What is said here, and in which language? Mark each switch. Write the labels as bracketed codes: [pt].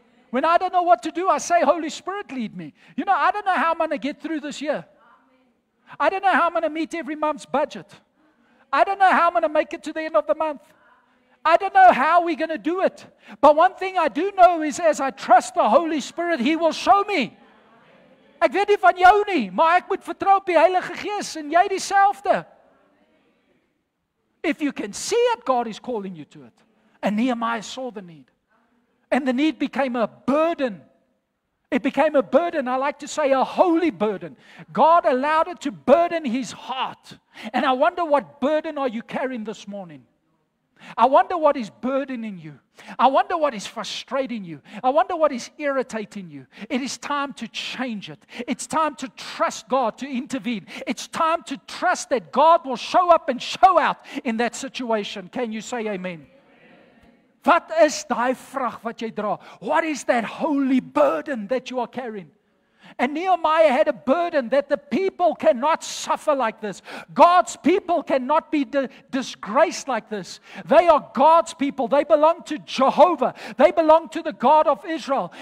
[en] When I don't know what to do, I say, Holy Spirit, lead me. You know, I don't know how I'm going to get through this year. I don't know how I'm going to meet every month's budget. I don't know how I'm going to make it to the end of the month. I don't know how we're going to do it. But one thing I do know is as I trust the Holy Spirit, He will show me. [af] Ek weet nie van jou nie, maar ek moet vertrou op die Heilige Gees en jy dieselfde. [en] If you can see it, God is calling you to it. And Nehemiah saw the need. And the need became a burden. It became a burden. I like to say a holy burden. God allowed it to burden his heart. And I wonder what burden are you carrying this morning? I wonder what is burdening you. I wonder what is frustrating you. I wonder what is irritating you. It is time to change it. It's time to trust God to intervene. It's time to trust that God will show up and show out in that situation. Can you say amen? [af] Wat is daai vrag wat jy dra? [en] What is that holy burden that you are carrying? And Nehemiah had a burden that the people cannot suffer like this. God's people cannot be disgraced like this. They are God's people. They belong to Jehovah. They belong to the God of Israel.